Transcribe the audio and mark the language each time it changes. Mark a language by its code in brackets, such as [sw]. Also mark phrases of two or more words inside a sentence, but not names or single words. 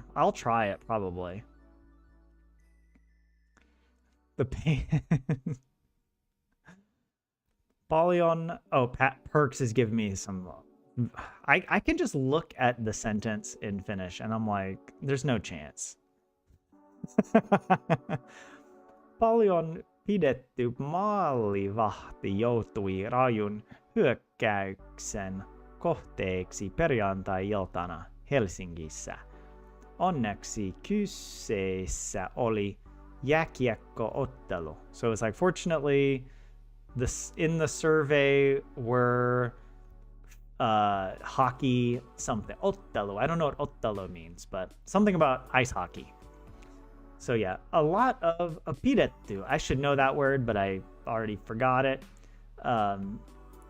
[en] I'll try it, probably. The pain... Polyon... Oh, Pat Perks is giving me some... I can just look at the sentence in Finnish and I'm like, there's no chance. [fi] Paljon pidetty maalivahti joutui rajun hyökkäyksen kohteeksi perjantai-iltana Helsingissä. Onneksi kyseessä oli jääkiekkoottelu. [en] So it's like, fortunately, in the survey were hockey something. Ottelu. I don't know what ottelu means, but something about ice hockey. So yeah, a lot of pidetty. I should know that word, but I already forgot it.